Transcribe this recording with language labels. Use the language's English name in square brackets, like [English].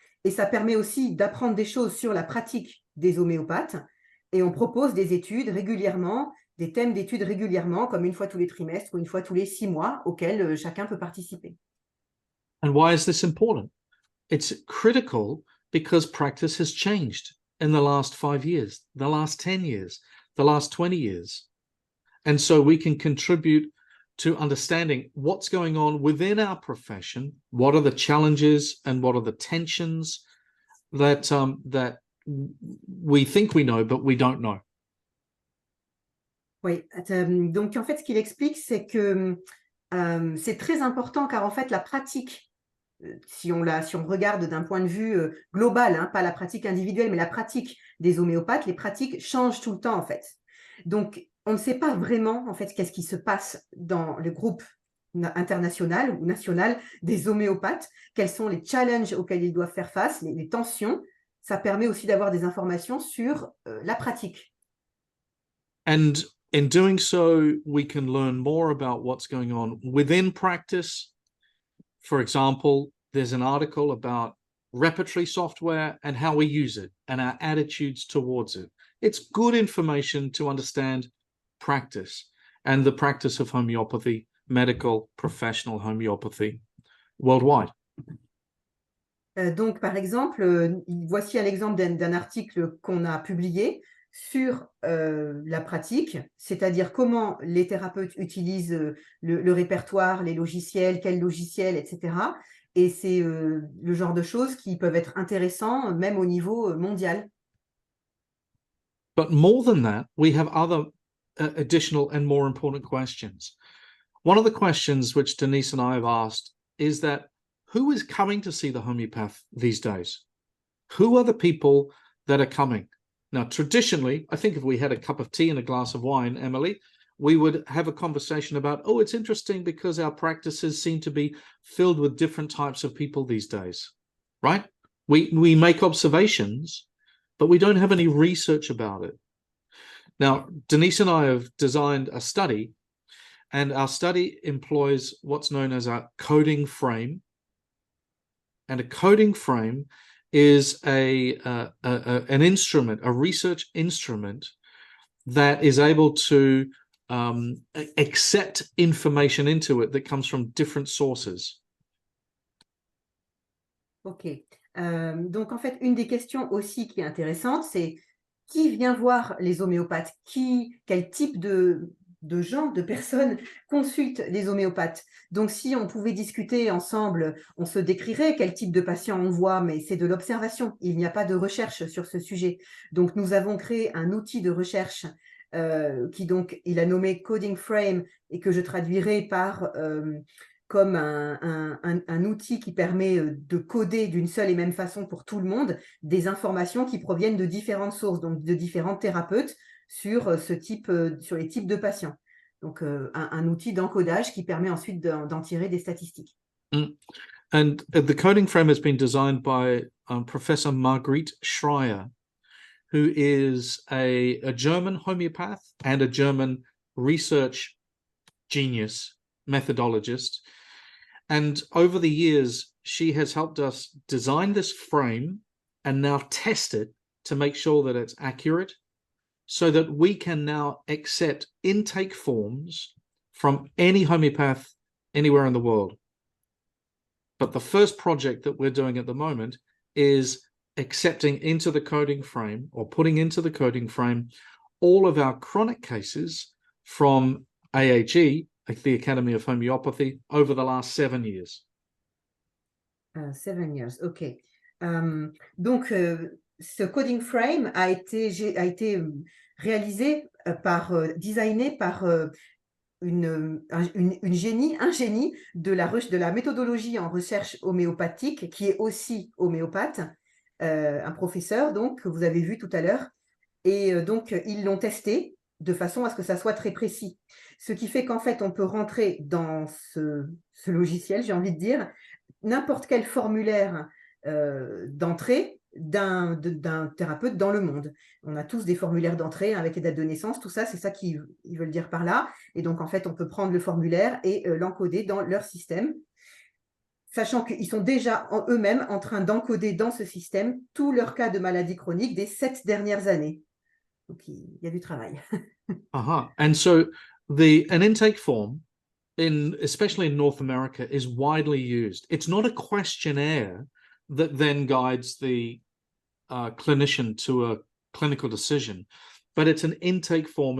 [French] Et ça permet aussi d'apprendre des choses sur la pratique des homéopathes. Et on propose des études régulièrement des thèmes d'études régulièrement, comme une fois tous les trimestres ou une fois tous les 6 mois, auxquels chacun peut participer. [English] And why is this important? It's critical because practice has changed in the last 5 years, the last 10 years, the last 20 years. And so we can contribute to understanding what's going on within our profession, what are the challenges and what are the tensions that we think we know, but we don't know. [French] Oui, donc en fait, ce qu'il explique, c'est que c'est très important car en fait, la pratique, si on regarde d'un point de vue global, hein, pas la pratique individuelle, mais la pratique des homéopathes, les pratiques changent tout le temps en fait. Donc, on ne sait pas vraiment en fait qu'est-ce qui se passe dans le groupe international ou national des homéopathes, quels sont les challenges auxquels ils doivent faire face, les tensions. Ça permet aussi d'avoir des informations sur la pratique. [English] And in doing so, we can learn more about what's going on within practice. For example, there's an article about repertory software and how we use it and our attitudes towards it. It's good information to understand practice and the practice of homeopathy, medical, professional homeopathy worldwide. [French] Donc, par exemple, voici un exemple d'un article qu'on a publié sur la pratique, c'est-à-dire comment les thérapeutes utilisent le répertoire, les logiciels, quels logiciels, etc. Et c'est le genre de choses qui peuvent être intéressants, même au niveau mondial. [English] But more than that, we have other additional and more important questions. One of the questions which Denise and I have asked is that who is coming to see the homeopath these days? Who are the people that are coming? Now, traditionally, I think if we had a cup of tea and a glass of wine, Emily, we would have a conversation about, oh, it's interesting because our practices seem to be filled with different types of people these days, right? We make observations, but we don't have any research about it. Now, Denise and I have designed a study, and our study employs what's known as a coding frame. And a coding frame is an instrument, a research instrument that is able to accept information into it that comes from different sources. Ok. [French] Donc, en fait, une des questions aussi qui est intéressante, c'est qui vient voir les homéopathes? Quel type de gens, de personnes consultent les homéopathes? Donc, si on pouvait discuter ensemble, on se décrirait quel type de patient on voit, mais c'est de l'observation. Il n'y a pas de recherche sur ce sujet. Donc, nous avons créé un outil de recherche qui, donc, il a nommé Coding Frame et que je traduirai par comme un outil qui permet de coder d'une seule et même façon pour tout le monde des informations qui proviennent de différentes sources, donc de différents thérapeutes sur sur les types de patients. Donc, un outil d'encodage qui permet ensuite d'en tirer des statistiques. [English] And the coding frame has been designed by Professor Margrethe Schreier, who is a German homeopath and a German research genius, methodologist. And over the years, she has helped us design this frame and now test it to make sure that it's accurate, so that we can now accept intake forms from any homeopath anywhere in the world. But the first project that we're doing at the moment is accepting into the coding frame, or putting into the coding frame, all of our chronic cases from AHE, the Academy of Homeopathy, over the last 7 years. 7 years, ok. [French] Donc, ce coding frame a été réalisé designé par un génie de la méthodologie en recherche homéopathique, qui est aussi homéopathe, un professeur donc que vous avez vu tout à l'heure. Et donc, ils l'ont testé de façon à ce que ça soit très précis. Ce qui fait qu'en fait, on peut rentrer dans ce logiciel, j'ai envie de dire, n'importe quel formulaire d'entrée d'un thérapeute dans le monde. On a tous des formulaires d'entrée avec les dates de naissance, tout ça, c'est ça qu'ils veulent dire par là. Et donc, en fait, on peut prendre le formulaire et l'encoder dans leur système, sachant qu'ils sont déjà eux-mêmes en train d'encoder dans ce système tous leurs cas de maladie chronique des 7 dernières années. Donc, il y a du travail. [English] And so an intake form, especially in North America, is widely used. It's not a questionnaire that then guides the clinician to a clinical decision, but it's an intake form.